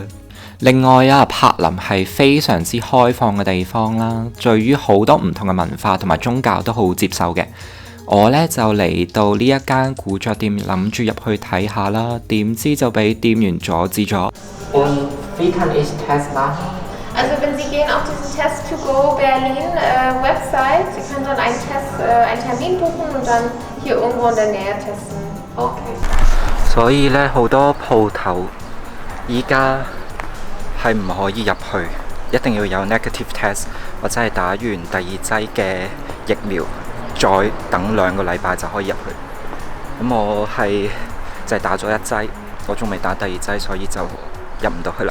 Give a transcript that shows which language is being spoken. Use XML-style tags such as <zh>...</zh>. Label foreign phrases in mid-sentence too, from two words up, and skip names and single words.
<yue>另外柏林係非常之開放嘅地方啦，對於好多唔同嘅文化同埋宗教都好接受嘅。我呢就嚟到呢一間古着店，諗住入去睇下啦，點知就俾店員阻止咗。</yue> <de>Also wenn Sie gehen auf diesen Test to Go Berlin Website, Sie können dann einen Termin buchen und dann hier irgendwo in der Nähe testen. Okay.</de> <yue>所以咧，好多鋪頭依家係唔可以入去，一定要有</yue> <en>negative test</en> <yue>或者係打完第二劑嘅疫苗，再等2個禮拜就可以入去。咁我係就係打咗1劑，我仲未打第2劑，所以就入唔到去啦。</yue>